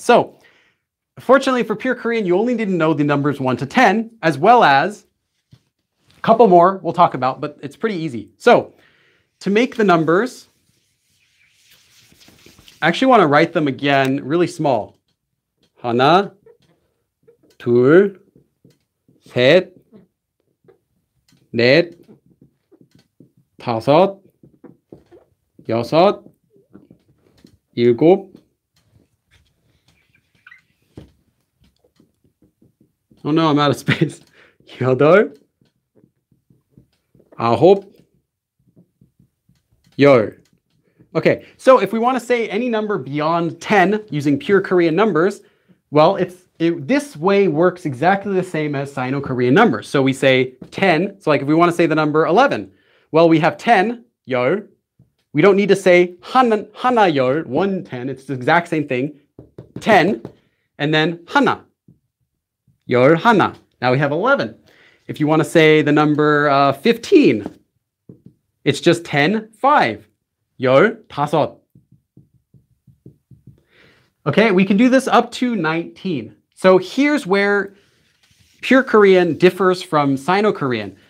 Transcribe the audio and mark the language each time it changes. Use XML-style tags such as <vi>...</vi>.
<en>So fortunately for Pure Korean, you only need to know the numbers 1 to 10, as well as a couple more we'll talk about, but it's pretty easy. So to make the numbers, I actually want to write them again really small.</en> <ko>하나, 둘, 셋, 넷, 다섯, 여섯, 일곱.</ko> <en>Oh no, I'm out of space. 여덟, 아홉, 열. Okay, so if we want to say any number beyond 10 using pure Korean numbers, well, this way works exactly the same as Sino-Korean numbers. So we say 10. So like if we want to say the number 11, well, we have 10, 열. We don't need to say 하나 열, 1, 10. It's the exact same thing. 10, and then 하나, 열 하나. Now we have 11. If you want to say the number 15, it's just 10, 5, 열 다섯. Okay, we can do this up to 19. So here's where Pure Korean differs from Sino-Korean.</en>